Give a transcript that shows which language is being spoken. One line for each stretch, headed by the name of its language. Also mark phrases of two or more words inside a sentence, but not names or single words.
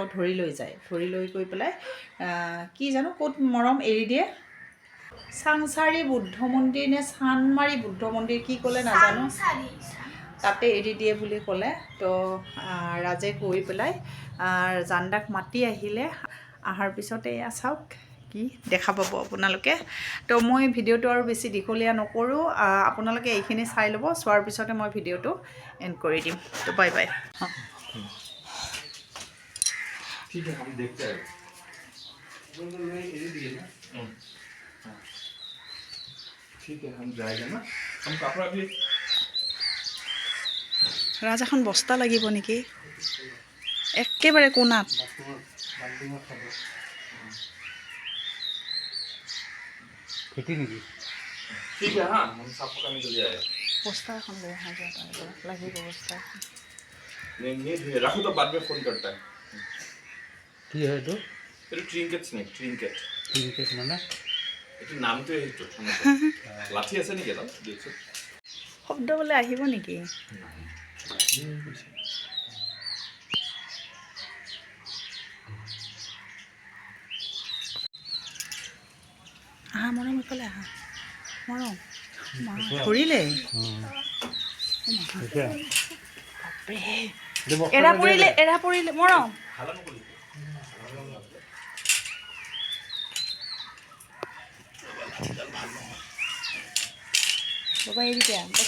Assamese: ধৰি লৈ যায় ধৰি লৈ গৈ পেলাই কি জানো ক'ত মৰম এৰি দিয়ে চাংচাৰি বুদ্ধ মন্দিৰ নে চানমাৰি বুদ্ধ মন্দিৰ কি ক'লে নাজানো তাতে এৰি দিয়ে বুলি ক'লে তো ৰাজে গৈ পেলাই জানদাক মাতি আহিলে অহাৰ পিছতে এয়া চাওক কি দেখা পাব আপোনালোকে তো মই ভিডিঅ'টো আৰু বেছি দীঘলীয়া নকৰোঁ আপোনালোকে এইখিনি চাই ল'ব চোৱাৰ পিছতে মই ভিডিঅ'টো এণ্ড কৰি দিম তো
English: bye bye
Hindi: ठीक है हम देखते हैं ठीक है हम जाएगा ना हम कपड़ा भी
Assamese: ৰাজ এখন বস্তা লাগিব নেকি একেবাৰে কোণাত
Hindi: ठीक है हाँ हम सब पकाने के लिए आए
Assamese: বস্তা এখন লৈ অহা যোৱা লাগিব বস্তা
Hindi: नहीं रखो तो बाद में फोन करता है
Assamese: কি হয় এইটো
English: এইটো trinket snake trinket
Assamese: মানে এইটো নামটোৱে সেইটো লাঠি আছে নেকি এটা দিয়কচোন শব্দ বোলে আহিব নেকি আহা মৰম এইফালে আহা মৰম ধৰিলে এৰা পৰিলে মৰম বাবা এৰি দিয়া